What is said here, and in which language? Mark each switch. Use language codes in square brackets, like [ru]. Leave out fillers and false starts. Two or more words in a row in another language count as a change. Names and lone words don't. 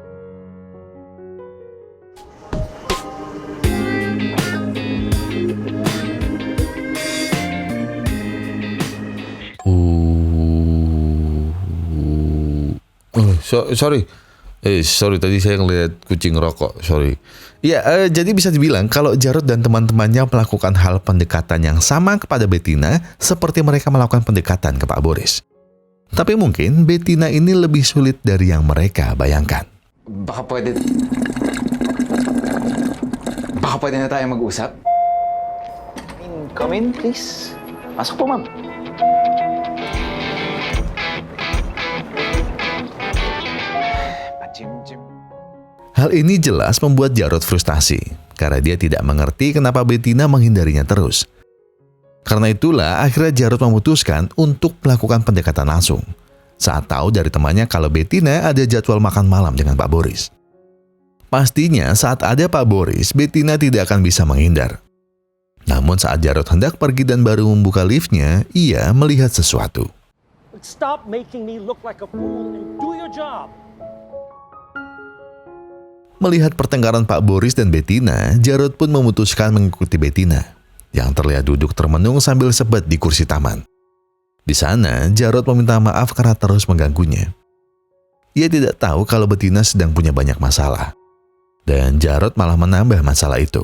[id] Sorry tadi saya ngeliat kucing rokok, sorry. Ya, jadi bisa dibilang kalau Jarod dan teman-temannya melakukan hal pendekatan yang sama kepada Bettina seperti mereka melakukan pendekatan ke Pak Boris. Tapi mungkin Bettina ini lebih sulit dari yang mereka bayangkan. [tl] Baka pwede na tayo mag-usap? [en] Come in, please. [tl] Pasok po, ma'am. [id] Hal ini jelas membuat Jarod frustasi, karena dia tidak mengerti kenapa Bettina menghindarinya terus. Karena itulah akhirnya Jarod memutuskan untuk melakukan pendekatan langsung, saat tahu dari temannya kalau Bettina ada jadwal makan malam dengan Pak Boris. Pastinya saat ada Pak Boris, Bettina tidak akan bisa menghindar. Namun saat Jarod hendak pergi dan baru membuka liftnya, ia melihat sesuatu. [en] Stop making me look like a fool and do your job. [id] Melihat pertengkaran Pak Boris dan Bettina, Jarod pun memutuskan mengikuti Bettina, yang terlihat duduk termenung sambil sebat di kursi taman. Di sana, Jarod meminta maaf karena terus mengganggunya. Ia tidak tahu kalau Bettina sedang punya banyak masalah, dan Jarod malah menambah masalah itu.